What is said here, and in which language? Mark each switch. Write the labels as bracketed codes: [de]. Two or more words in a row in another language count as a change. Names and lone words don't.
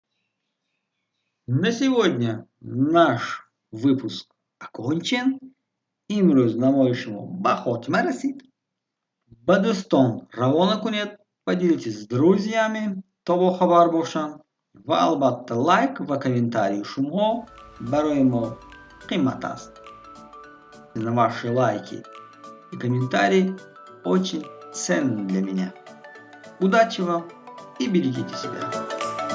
[ru] На сегодня наш выпуск окончен. [fa] امروز نمای شما به خاتمه رسید. به دوستان روانه کنید، [ru] поделитесь с друзьями [fa] تا با خبر باشن و البته لایک و комментарий شما برای ما قیمت است. [ru] Ваши лайки и комментарии очень ценны для меня. Удачи вам и берегите себя.